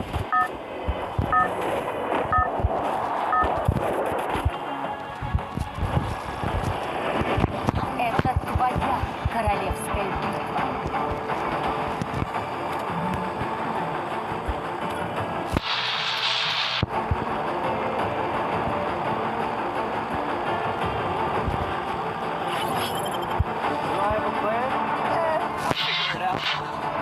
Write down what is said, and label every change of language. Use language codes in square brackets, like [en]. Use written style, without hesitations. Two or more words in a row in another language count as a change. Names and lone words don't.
[ru] Это твоя королевская битва. [en] Do I have a plan? I'll figure it out.